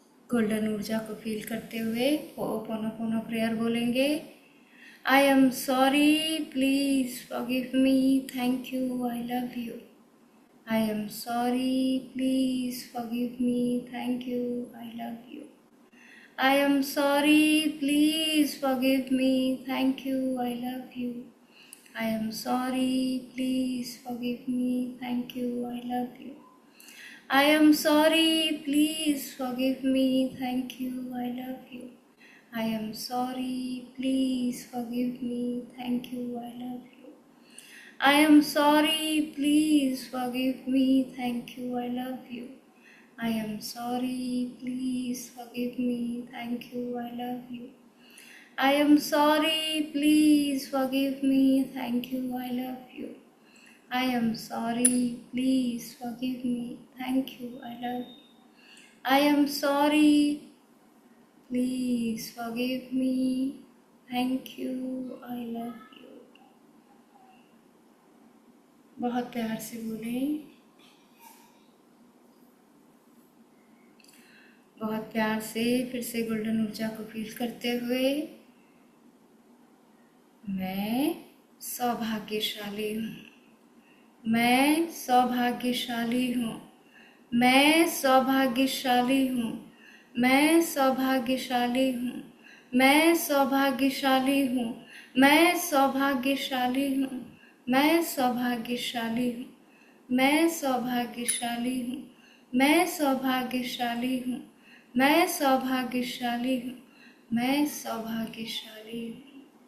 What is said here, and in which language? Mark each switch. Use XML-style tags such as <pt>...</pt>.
<hi>Golden ऊर्जा को feel करते हुए हो'ओपोनोपोनो प्रेयर बोलेंगे।</hi> <en>I am sorry, please forgive me, thank you, I love you. I am sorry, please forgive me, thank you, I love you. I am sorry, please forgive me, thank you, I love you. I am sorry, please forgive me, thank you, I love you. I am sorry, please forgive me, thank you, I love you. I am sorry, please forgive me, thank you, I love you. I am sorry, please forgive me, thank you, I love you. I am sorry, please forgive me, thank you, I love you. I am sorry, please forgive me, thank you, I love you. I am sorry, please forgive me, thank you, I love you. I am sorry, please forgive me, thank you, I love you.</en> <hi>बहुत प्यार से बोलें, बहुत प्यार से फिर से golden ऊर्जा को फील करते हुए मैं सौभाग्यशाली हूँ, मैं सौभाग्यशाली हूँ, मैं सौभाग्यशाली हूँ, मैं सौभाग्यशाली हूँ, मैं सौभाग्यशाली हूँ, मैं सौभाग्यशाली हूँ, मैं सौभाग्यशाली हूँ, मैं सौभाग्यशाली हूँ, मैं सौभाग्यशाली हूँ, मैं सौभाग्यशाली हूँ, मैं सौभाग्यशाली हूँ।</hi>